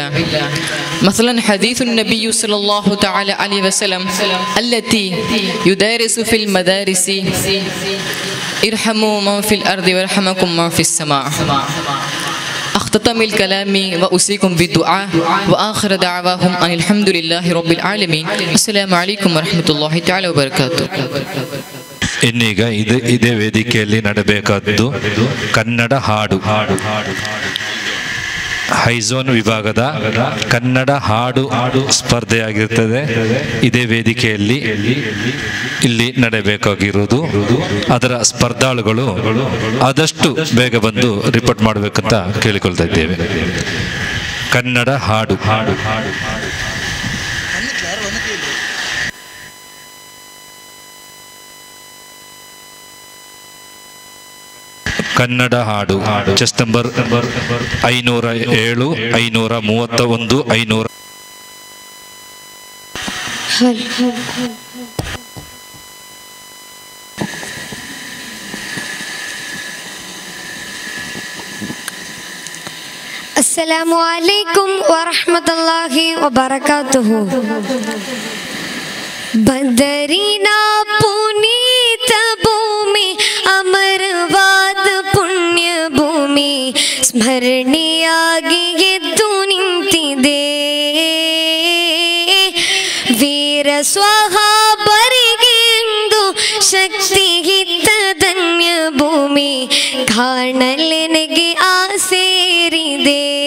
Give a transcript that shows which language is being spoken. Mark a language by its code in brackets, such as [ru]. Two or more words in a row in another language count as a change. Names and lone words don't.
[ar] مثلا حديث النبي صلى الله تعالى عليه وسلم التي يدارس في المدارس ارحموا من في الأرض ويرحمكم من في السماء. أختتم الكلام وأوصيكم بالدعاء وآخر دعواهم أن الحمد لله رب العالمين. السلام عليكم ورحمة الله تعالى وبركاته. [kn] ಇನ್ನೀಗ ಇದೇ ವೇದಿಕೆಯಲ್ಲಿ ನಡೆಬೇಕಾದ್ದು ಕನ್ನಡ ಹಾಡು. ಹೈಝೋನ್ ವಿಭಾಗದ ಕನ್ನಡ ಹಾಡು ಸ್ಪರ್ಧೆಯಾಗಿರ್ತದೆ. ಇದೇ ವೇದಿಕೆಯಲ್ಲಿ ಇಲ್ಲಿ ನಡೆಬೇಕಾಗಿರುವುದು. ಅದರ ಸ್ಪರ್ಧಾಳುಗಳು ಆದಷ್ಟು ಬೇಗ ಬಂದು ರಿಪೋರ್ಟ್ ಮಾಡಬೇಕಂತ ಕೇಳಿಕೊಳ್ತಾ ಇದ್ದೇವೆ. ಕನ್ನಡ ಹಾಡು ಕನ್ನಡ ಹಾಡು [en] chest number [kn] 507 531 500. [ar] السلام عليكم ورحمة الله وبركاته. [kn] ಬದರೀನ ಪುನೀತ ಭೂಮಿ ಅಮರವಾದ ಪುಣ್ಯ ಭೂಮಿ ಸ್ಮರಣೀಯಾಗಿ ಎದ್ದು ನಿಂತಿದೆ. ವೀರ ಸ್ವಹಾಬರಿಗೆಂದು ಶಕ್ತಿಗಿತ್ತ ಧನ್ಯ ಭೂಮಿ ಕಾಣಲೆನಗೆ ಆಸೇರಿದೆ.